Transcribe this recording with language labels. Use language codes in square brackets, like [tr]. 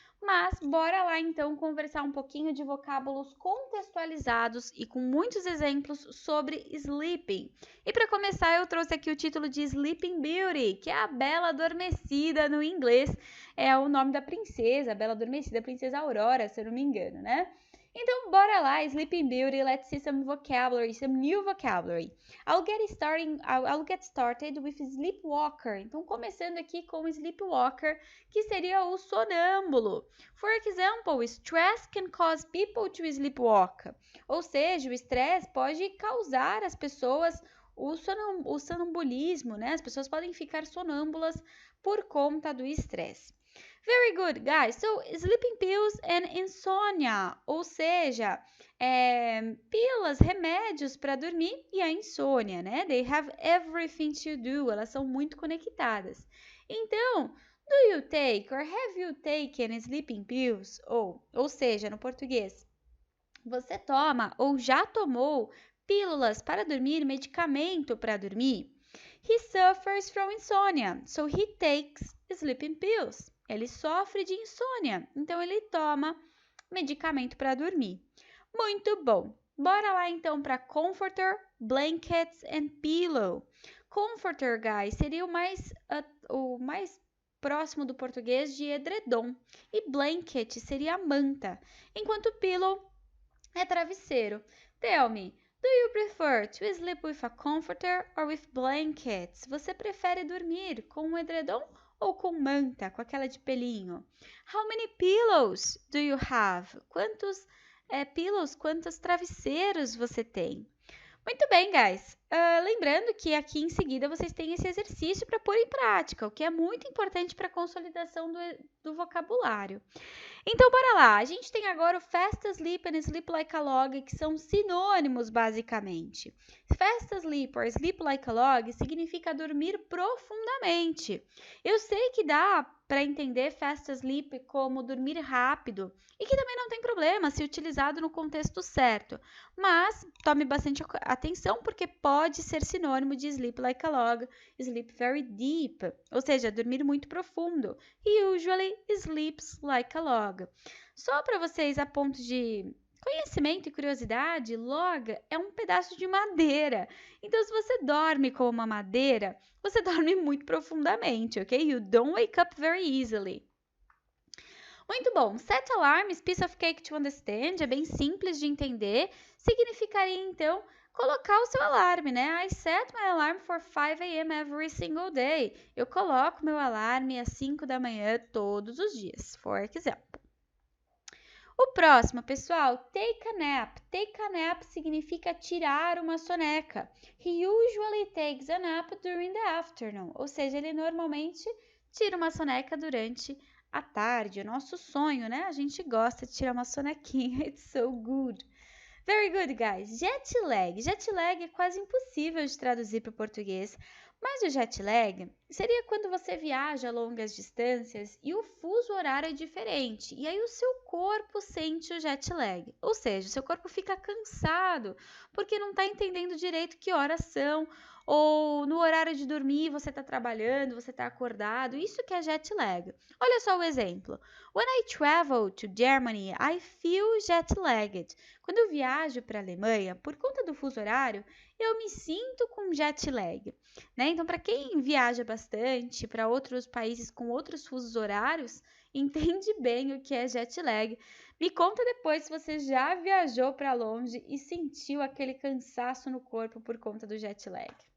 [pt] Mas, bora lá, então, conversar um pouquinho de vocábulos contextualizados e com muitos exemplos sobre sleeping. E para começar, eu trouxe aqui o título de Sleeping Beauty, que é a Bela Adormecida no inglês. É o nome da princesa, a Bela Adormecida, a princesa Aurora, se eu não me engano, né? Então, bora lá, [en] Sleeping Beauty, let's see some vocabulary, some new vocabulary. I'll get started with sleepwalker. [pt] Então, começando aqui com sleepwalker, que seria o sonâmbulo. [en] For example, stress can cause people to sleepwalk. [pt] Ou seja, o estresse pode causar as pessoas o sonambulismo, né? As pessoas podem ficar sonâmbulas por conta do estresse. [en] Very good, guys. So, sleeping pills and insomnia, [pt] ou seja, pílulas, remédios para dormir e a insônia, né? [en] They have everything to do. [pt] Elas são muito conectadas. Então, [en] do you take or have you taken sleeping pills? [pt] Ou seja, no português, você toma ou já tomou pílulas para dormir, medicamento para dormir? [en] He suffers from insomnia, so he takes sleeping pills. [pt] Ele sofre de insônia, então ele toma medicamento para dormir. Muito bom. Bora lá então para comforter, blankets and pillow. Comforter, guys, seria o mais próximo do português de edredom. E blanket seria a manta, enquanto pillow é travesseiro. [en] Tell me, do you prefer to sleep with a comforter or with blankets? [pt] Você prefere dormir com um edredom ou com manta, com aquela de pelinho? [en] How many pillows do you have? [pt] Quantos pillows, quantos travesseiros você tem? Muito bem, guys. Lembrando que aqui em seguida vocês têm esse exercício para pôr em prática, o que é muito importante para a consolidação do vocabulário. Então, bora lá. A gente tem agora o fast asleep and sleep like a log, que são sinônimos, basicamente. Fast asleep or sleep like a log significa dormir profundamente. Eu sei que dá para entender fast asleep como dormir rápido e que também não tem problema se utilizado no contexto certo. Mas tome bastante atenção porque pode ser sinônimo de sleep like a log, [en] sleep very deep, [pt] ou seja, dormir muito profundo. [en] He usually sleeps like a log. [pt] Só para vocês a ponto de conhecimento e curiosidade, log é um pedaço de madeira. Então, se você dorme como uma madeira, você dorme muito profundamente, ok? [en] You don't wake up very easily. [pt] Muito bom. Set alarms, [en] piece of cake to understand, [pt] é bem simples de entender. Significaria, então, colocar o seu alarme, né? [en] I set my alarm for 5 a.m. every single day. [pt] Eu coloco meu alarme às 5 da manhã todos os dias, [en] for example. [pt] O próximo, pessoal, take a nap. Take a nap significa tirar uma soneca. [en] He usually takes a nap during the afternoon. [pt] Ou seja, ele normalmente tira uma soneca durante a tarde. O nosso sonho, né? A gente gosta de tirar uma sonequinha. [en] It's so good. Very good, guys. [pt] Jet lag. Jet lag é quase impossível de traduzir para o português, mas o jet lag seria quando você viaja a longas distâncias e o fuso horário é diferente. E aí o seu corpo sente o jet lag. Ou seja, o seu corpo fica cansado porque não está entendendo direito que horas são. Ou no horário de dormir você está trabalhando, você está acordado. Isso que é jet lag. Olha só o exemplo. [en] When I travel to Germany, I feel jet lagged. [pt] Quando eu viajo para a Alemanha, por conta do fuso horário, eu me sinto com jet lag, né? Então, para quem viaja bastante para outros países com outros fusos horários, entende bem o que é jet lag. Me conta depois se você já viajou para longe e sentiu aquele cansaço no corpo por conta do jet lag.